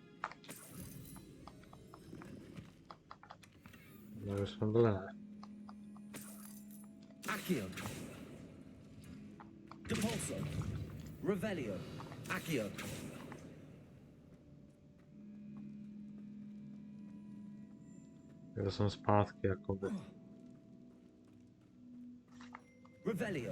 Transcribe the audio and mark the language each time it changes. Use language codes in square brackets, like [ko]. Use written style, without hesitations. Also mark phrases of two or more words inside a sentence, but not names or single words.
[cs] No, už jsme byli, ne? [la] Accio. Depulso. Revelio. Accio. [cs] Já jsem zpátky, jakoby. [la] Revelio.